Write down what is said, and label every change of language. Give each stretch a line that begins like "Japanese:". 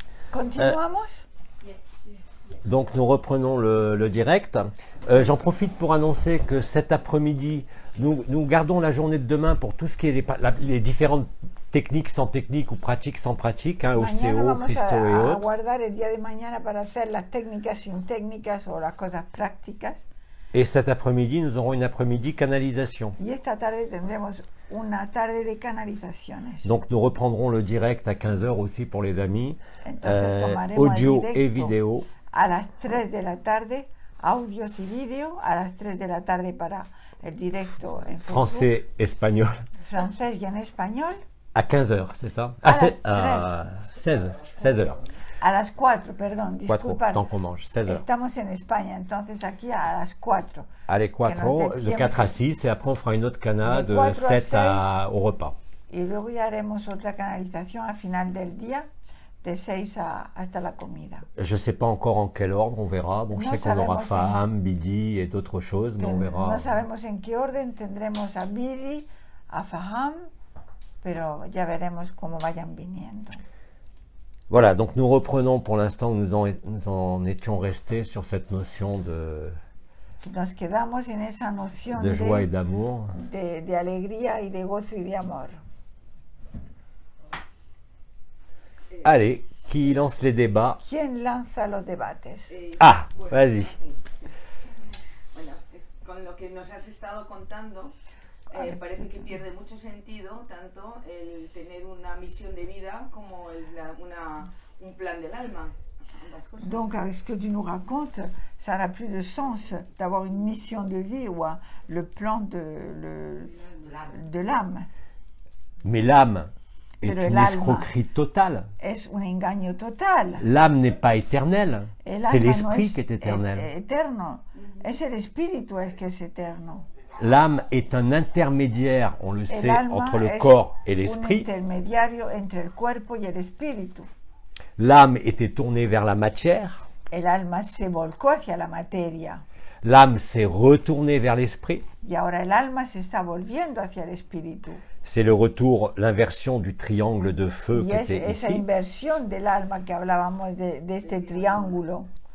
Spanish: Continuamos.
French: Donc nous reprenons le direct. J'en profite pour annoncer que cet après-midi, nous gardons la journée de demain pour tout ce qui est les différentes techniques sans technique ou pratiques sans pratique, hein, ostéo, Christo et a autres.
Spanish: guardar el día de mañana para hacer las técnicas sin técnicas o las cosas prácticas.
French: Et cet après-midi, nous aurons une après-midi canalisation.
Spanish: Y esta tarde tendremos una tarde de canalizaciones.
French: Donc nous reprendrons le direct à 15 h aussi pour les amis,
Spanish: Entonces tomaremos audio el
French: et
Spanish: directo
French: vidéo.
Spanish: a las 3 de la tarde, audios y vídeo, a las 3 de la tarde para el directo en Facebook,
French: Français, espagnol,
Spanish: francés y en español.
French: à 15 h, c'est ça? À 16 h.
Spanish: A las 4, perdón, 4, disculpad.
French: tant qu'on mange, 16 h.
Spanish: Estamos en España, entonces aquí a las 4.
French: Allez, 4, de 4 à 6, et après on fera une autre cana de 7 au repas.
Spanish: Y luego ya haremos otra canalización al final del día, de 6 hasta la comida.
French: Je ne sais pas encore en quel ordre, on verra. Bon, je sais qu'on aura femme, Bidi et d'autres choses, mais on verra.
Spanish: No sabemos en qué orden tendremos a Bidi, a Faham, pero ya veremos cómo vayan viniendo.
French: Voilà, donc nous reprenons pour l'instant où nous en étions restés sur cette notion
Spanish: Nos quedamos en esa noción
French: de joie et d'amour.
Spanish: De alegría y de gozo y de amor.
French: Allez, qui lance les débats?
Spanish: ¿Quién lanza los debates?
French: Ah, vas-y.
Spanish: Bueno, con lo que nos has estado contando, parece que pierde mucho sentido tanto el tener una misión de vida como un plan del alma.
French: Donc, avec ce que tu nous racontes, ça n'a plus de sens d'avoir une mission de vie ou le plan de l'âme. Mais l'âme est une escroquerie totale.
Spanish: Es un engaño total.
French: L'âme n'est pas éternelle, c'est l'esprit qui est éternel.
Spanish: Eterno. Es el espíritu el que es eterno.
French: L'âme est un intermédiaire, on le sait, entre le corps et l'esprit.
Spanish: Un intermediario entre el cuerpo y el espíritu.
French: L'âme était tournée vers la matière.
Spanish: El alma se volcó hacia la materia.
French: L'âme s'est retournée vers l'esprit.
Spanish: Y ahora el alma se está volviendo hacia el espíritu.
French: C'est le retour, l'inversion du triangle de feu qui était
Spanish: esa
French: ici.
Spanish: inversión del alma que hablábamos de este triángulo.